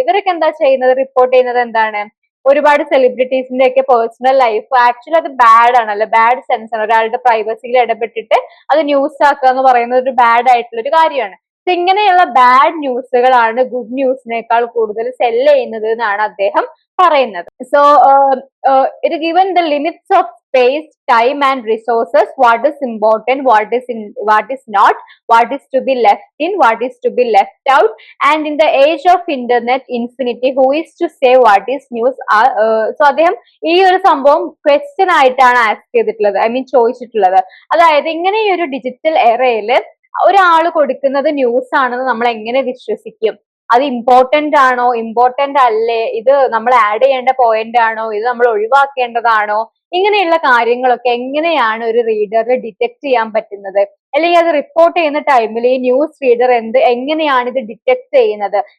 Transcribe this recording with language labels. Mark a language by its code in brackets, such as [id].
[ml] ഇവരൊക്കെ എന്താ ചെയ്യുന്നത്, റിപ്പോർട്ട് ചെയ്യുന്നത് എന്താണ്, ഒരുപാട് സെലിബ്രിറ്റീസിന്റെ ഒക്കെ പേഴ്സണൽ ലൈഫ്. ആക്ച്വലി അത് ബാഡ് ആണല്ലോ, ബാഡ് സെൻസ് ആണ്. ഒരാളുടെ പ്രൈവസിയിൽ ഇടപെട്ടിട്ട് അത് ന്യൂസ് ആക്കുക എന്ന് പറയുന്നത് ഒരു ബാഡ് ആയിട്ടുള്ള ഒരു കാര്യമാണ്. ഇങ്ങനെയുള്ള ബാഡ് ന്യൂസുകളാണ് ഗുഡ് ന്യൂസിനേക്കാൾ കൂടുതൽ സെല് ചെയ്യുന്നത് എന്നാണ് അദ്ദേഹം പറയുന്നത്. [en] So it given the limits of space, time and resources, what is important, what is not, what is to be left in, what is to be left out, and in the age of internet infinity, who is to say what is news. [ml] So അദ്ദേഹം ഈ ഒരു സംഭവം question ആയിട്ടാണ് ask ചെയ്തിട്ടുള്ളത്, I mean ചോദിച്ചിട്ടുള്ളത്. അതായത് ഇങ്ങനെ ഈ ഒരു ഡിജിറ്റൽ എറയിൽ ഒരാൾ കൊടുക്കുന്നത് ന്യൂസ് ആണെന്ന് നമ്മൾ എങ്ങനെ വിശ്വസിക്കും, അത് ഇമ്പോർട്ടന്റ് ആണോ, ഇമ്പോർട്ടന്റ് അല്ലേ, ഇത് നമ്മൾ ആഡ് ചെയ്യേണ്ട പോയിന്റ് ആണോ, ഇത് നമ്മൾ ഒഴിവാക്കേണ്ടതാണോ, ഇങ്ങനെയുള്ള കാര്യങ്ങളൊക്കെ എങ്ങനെയാണ് ഒരു റീഡറിന് ഡിറ്റക്ട് ചെയ്യാൻ പറ്റുന്നത്, അല്ലെങ്കിൽ അത് റിപ്പോർട്ട് ചെയ്യുന്ന ടൈമിൽ ഈ ന്യൂസ് റീഡർ എങ്ങനെയാണ് ഇത് ഡിറ്റക്ട് ചെയ്യുന്നത്.